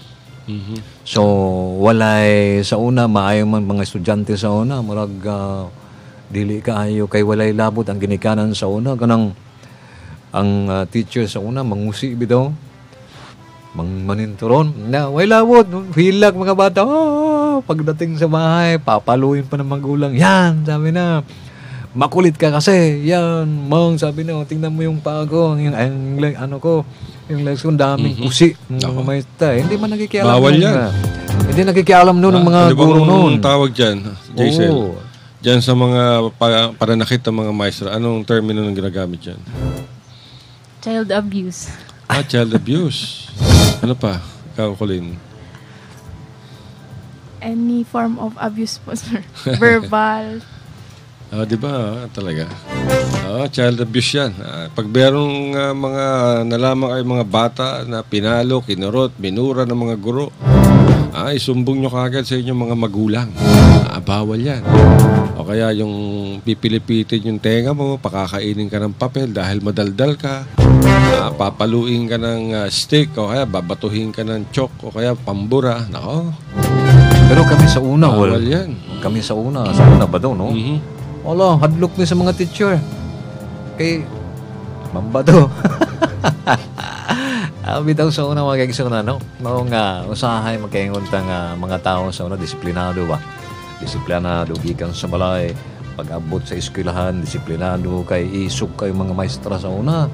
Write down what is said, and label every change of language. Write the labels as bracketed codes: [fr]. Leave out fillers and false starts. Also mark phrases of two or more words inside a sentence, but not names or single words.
[ceb] So, walay sa una, maayo man mga estudyante sa una, murag dili kaayo kay walay labot ang ginikanan sa una. Kanang ang teacher sa una, mangusi bitaw, maninturon, na way labot, hilak mga bata, [tl] pagdating sa bahay, papaluin pa ng magulang, yan, sabi na, makulit ka kasi, yan, mong, sabi na, tingnan mo yung paa ko, yung legs ko, daming kusi, mga maestra, hindi man nakikialam. Bawal yan. Hindi nakikialam noon ng mga guro noon. Anong tawag dyan, Jaisel? Dyan sa mga pananakit ng mga maestra, anong termino nang ginagamit dyan? [en] Child abuse. Child abuse. [tl] Ano pa? Ikaw, Colleen? [en] Any form of abuse po, sir. Verbal. [tl] Di ba? Talaga. [en] Child abuse [tl] yan. Pag merong mga nalaman ay mga bata na pinalo, kinurot, minura ng mga guro, isumbong nyo kagad sa inyong mga magulang. Bawal yan. O kaya yung pipilipitin yung tenga mo, pakakainin ka ng papel dahil madaldal ka, papaluin ka ng stick, o kaya babatuhin ka ng chok, o kaya pambura. Nako. [ceb] Pero kami sa una, [tl] bawal yan. [ceb] Kami sa una ba daw, no? Wala, hadlok ni sa mga teacher. Kay, mamba daw. Bitaw sa una, mga kaigsunan, no? Mao nga, usahay, magkaingon nga mga tao sa una, disiplinado ba? Disiplinado, gikan sa balay, pag-abot sa eskwelahan, disiplinado, kay isog kay mga maestra sa una.